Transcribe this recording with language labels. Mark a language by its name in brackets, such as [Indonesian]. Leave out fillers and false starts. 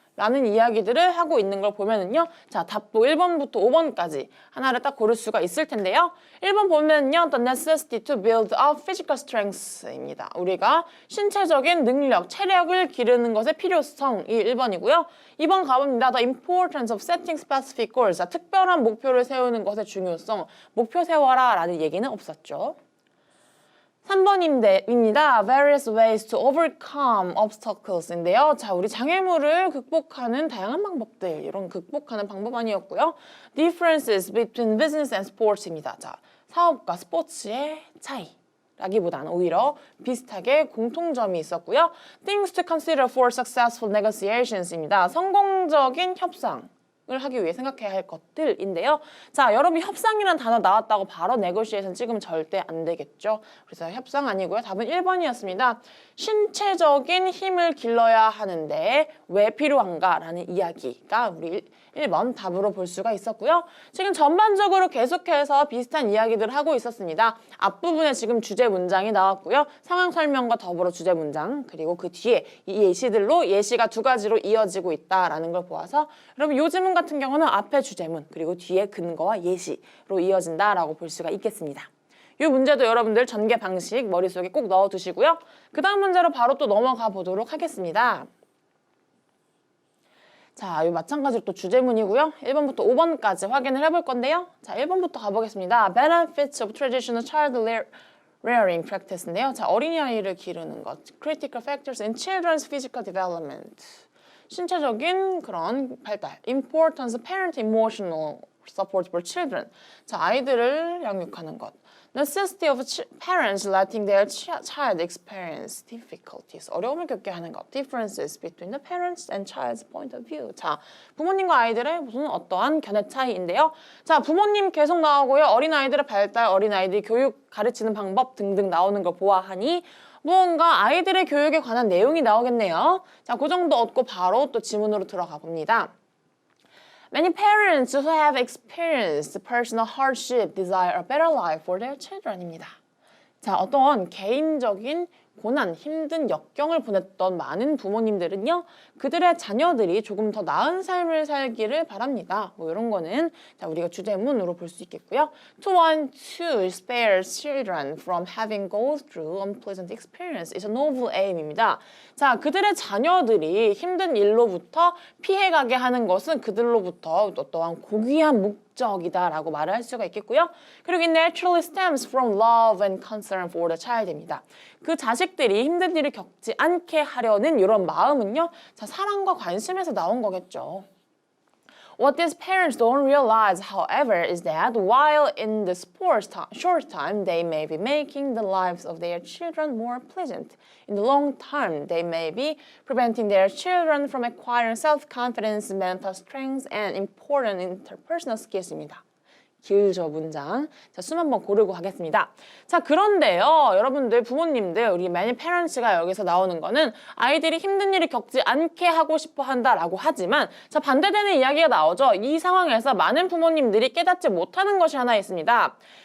[Korean] 라는 이야기들을 하고 있는 걸 보면은요. 자, 답도 1번부터 5번까지 하나를 딱 고를 수가 있을 텐데요. 1번 보면은요. [English] The necessity to build up physical strength입니다. [Korean] 우리가 신체적인 능력, 체력을 기르는 것의 필요성이 1번이고요. 2번 가봅니다. [English] The importance of setting specific goals. [Korean] 자, 특별한 목표를 세우는 것의 중요성. 목표 세워라 라는 얘기는 없었죠. 3번입니다. [English] Various ways to overcome obstacles인데요. [Korean] 자, 우리 장애물을 극복하는 다양한 방법들, 이런 극복하는 방법 아니었고요. [English] Differences between business and sports입니다. [Korean] 자, 사업과 스포츠의 차이. 라기보다는 오히려 비슷하게 공통점이 있었고요. [English] Things to consider for successful negotiations [Korean] 입니다. 성공적인 협상. 을 하기 위해 생각해야 할 것들인데요. 자, 여러분 협상이라는 단어 나왔다고 바로 negotiation 찍으면 절대 안 되겠죠. 그래서 협상 아니고요. 답은 1번이었습니다. 신체적인 힘을 길러야 하는데 왜 필요한가라는 이야기가 우리 1번 답으로 볼 수가 있었고요. 지금 전반적으로 계속해서 비슷한 이야기들을 하고 있었습니다. 앞부분에 지금 주제 문장이 나왔고요. 상황 설명과 더불어 주제 문장, 그리고 그 뒤에 이 예시들로 예시가 두 가지로 이어지고 있다라는 걸 보아서 여러분 요 지문 같은 경우는 앞에 주제문 그리고 뒤에 근거와 예시로 이어진다라고 볼 수가 있겠습니다. 이 문제도 여러분들 전개 방식 머릿속에 꼭 넣어두시고요. 그 다음 문제로 바로 또 넘어가 보도록 하겠습니다. 자, 이 마찬가지로 또 주제문이고요. 1번부터 5번까지 확인을 해볼 건데요. 자, 1번부터 가보겠습니다. [English] Benefits of traditional child rearing practice인데요. [Korean] 자, 어린이아이를 기르는 것. [English] Critical factors in children's physical development. [Korean] 신체적인 그런 발달. [English] Importance of parent emotional support for children. [Korean] 자, 아이들을 양육하는 것. [English] Necessity of parents letting their child experience difficulties. [Korean] 어려움을 겪게 하는 것. [English] Differences between the parents and child's point of view. [Korean] 자, 부모님과 아이들의 무슨 어떠한 견해 차이인데요. 자, 부모님 계속 나오고요. 어린아이들의 발달, 어린아이들 교육 가르치는 방법 등등 나오는 걸 보아하니 무언가 아이들의 교육에 관한 내용이 나오겠네요. 자, 그 정도 얻고 바로 또 지문으로 들어가 봅니다. [English] Many parents who have experienced personal hardship desire a better life for their children입니다. [Korean] 자, 어떤 개인적인 고난, 힘든 역경을 보냈던 많은 부모님들은요, 그들의 자녀들이 조금 더 나은 삶을 살기를 바랍니다. 뭐 이런 거는 자, 우리가 주제문으로 볼 수 있겠고요. [English] To want to spare children from having go through unpleasant experience is a noble aim입니다. [Korean] 자, 그들의 자녀들이 힘든 일로부터 피해가게 하는 것은 그들로부터 어떠한 고귀한 목적이다라고 말을 할 수가 있겠고요. [English] 그리고 it naturally stems from love and concern for the child입니다. [Korean] 그 자식들이 힘든 일을 겪지 않게 하려는 이런 마음은요, 자, 사랑과 관심에서 나온 거겠죠. [English] What these parents don't realize, however, is that while in the short time they may be making the lives of their children more pleasant, in the long term they may be preventing their children from acquiring self-confidence, mental strength, and important interpersonal skills입니다. [Korean] 길죠, 문장. 자, 숨 한번 고르고 가겠습니다. 자, 그런데요, 여러분들, 부모님들, 우리 [English] many parents [Korean] 가 여기서 나오는 거는 아이들이 힘든 일을 겪지 않게 하고 싶어 한다라고 하지만, 자, 반대되는 이야기가 나오죠. 이 상황에서 많은 부모님들이 깨닫지 못하는 것이 하나 있습니다.